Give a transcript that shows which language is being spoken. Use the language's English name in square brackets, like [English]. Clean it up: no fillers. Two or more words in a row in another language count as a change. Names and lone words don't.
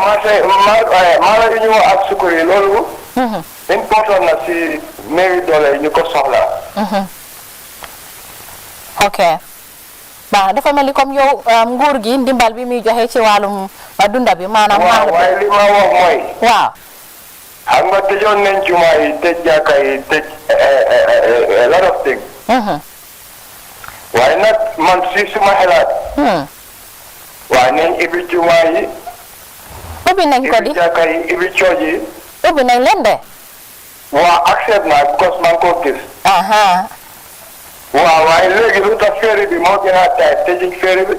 [Wolof] maa lay ñëw ak sukkur yi loolu important na si néewi doole yi ñu ko soxla ok ba dafa mel ni comme yow nguur gi ndimbal bi muy joxe ci wàllum dunda bi maanaam waaye li ma wax mooy waaw xam nga tëjoon nañ jumaa yi tëj jàkka yi tëj [English] a lot of things [Wolof] waaye nag man si suma xelaat waaye nañ ibi jumaa yi ubbi nañ ko di ibi jàkka yi ibi cooj yi ubbi nañ leen de waaw accept naa because man koo gis waaw waaye léegi lu tax féeri bi moo gën a taay tëjuñ féeri bi